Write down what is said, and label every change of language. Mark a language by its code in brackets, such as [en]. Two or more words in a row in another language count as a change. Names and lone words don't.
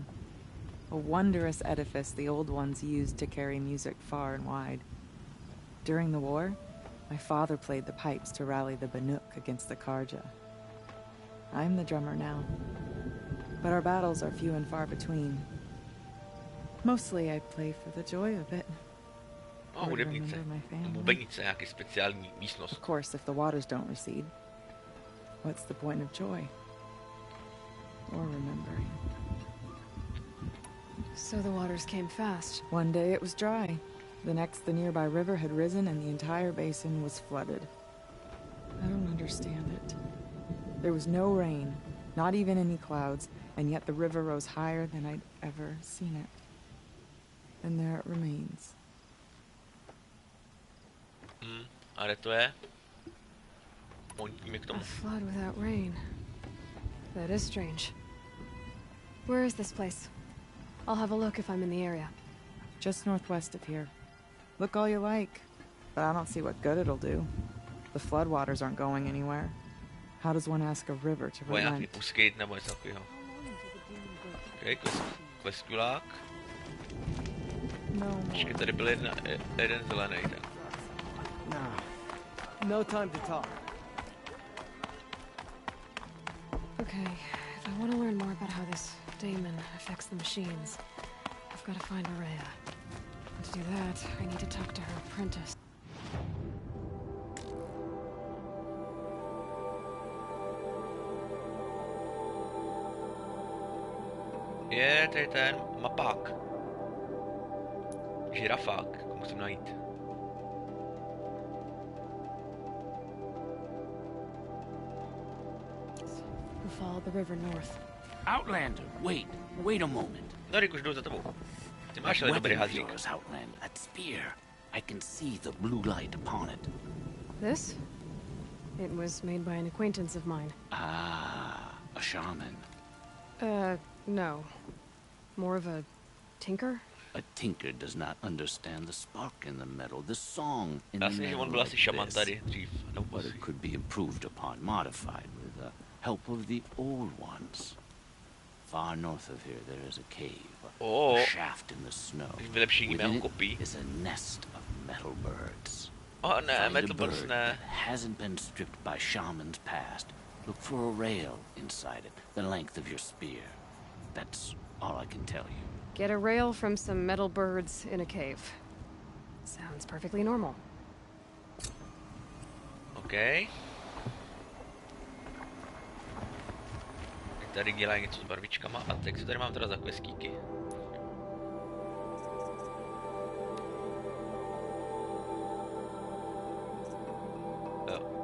[en] A wondrous edifice the old ones used to carry music far and wide. During the war, my father played the pipes to rally the Banuk against the Karja. I'm the drummer now, but our battles are few and far between. Mostly I play for the joy of it. [cs] Oh, hudebnice. Bubenice, nějaký speciální místnost. [en] Of course, if the waters don't recede, what's the point of joy? Or remembering? So the waters came fast. One day it was dry. The next, the nearby river had risen and the entire basin was flooded. I don't understand it. There was no rain, not even any clouds, and yet the river rose higher than I'd ever seen it. And there it remains. [cs] Ale to je. Pojďme k tomu. [en] A flood without rain. That is strange. Where is this place? I'll have a look if I'm in the area. Just northwest of here. Look all you like, but I don't see what good it'll do. The floodwaters aren't going anywhere. How does one ask a river to relent? [cs] Nějaký puskejt nebo něco takového. Okay, kleskulák. No. Počkej, tady byl jeden zelený, tak. [en] No time to talk. Okay, if I want to learn more about how this daemon affects the machines, I've got to find Araya. And to do that, I need to talk to her apprentice. [cs] Je tady ten mapák. Žirafák, musím najít. [en] Who followed the river north. Outlander, wait a moment. [cs] No, Rick, už jdu za tebou. Ty máš ale dobrý hadřík. [en] Outlander, that spear. I can see the blue light upon it. This? It was made by an acquaintance of mine. Ah, a shaman. No. More of a tinker? A tinker does not understand the spark in the metal, the song in [cs] Já [en] the [cs] si myslím, že on [en] metal [cs] byl asi [en] like [cs] šaman [en] this. [cs] tady dřív. [en] But it could be improved upon, modified with the help of the old ones. Far north of here, there is a cave, a shaft in the snow. Within it is a nest of metal birds. [cs] Oh, ne, [en] Find metal a birds, bird [cs] ne. [en] that hasn't been stripped by shamans past. Look for a rail inside it, the length of your spear. That's all I can tell you. Get a rail from some metal birds in a cave. Sounds perfectly normal. Okay. [cs] Tady dělají něco s barvičkama a teď co tady mám teda za questíky. Jo.